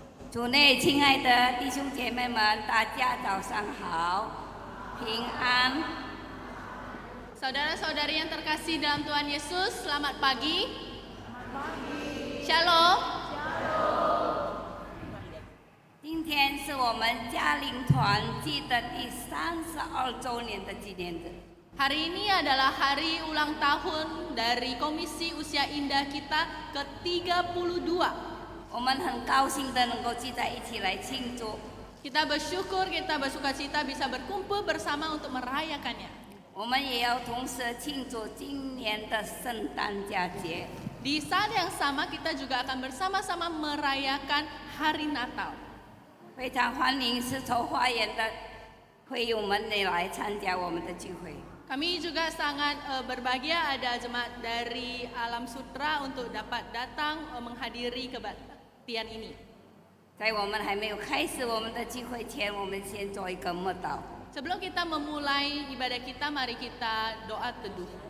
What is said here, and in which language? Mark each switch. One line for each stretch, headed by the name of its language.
Chinese: 主内亲爱的弟兄姐妹们，大家早上好，平安。
Indonesian: Saudara-saudari yang terkasih dalam Tuhan Yesus, selamat pagi. Shalom.
Chinese: 今天是我们嘉陵团契的第32周年的纪念日。
Indonesian: Hari ini adalah hari ulang tahun dari Komisi Usia Indah kita ke-32.
Chinese: 我们很高兴的能够聚在一起来庆祝。
Indonesian: Kita bersyukur, kita bersukacita bisa berkumpul bersama untuk merayakannya.
Chinese: 我们也要同时庆祝今年的圣诞佳节。
Indonesian: Di saat yang sama kita juga akan bersama-sama merayakan hari Natal.
Chinese: 非常欢迎丝绸花园的会友们也来参加我们的聚会。
Indonesian: Kami juga sangat berbahagia ada jemaat dari Alam Sutra untuk dapat datang menghadiri kebaktian ini.
Chinese: 在我们还没有开始我们的聚会前，我们先做一个默祷。
Indonesian: Sebelum kita memulai ibadah kita, mari kita doa teduh.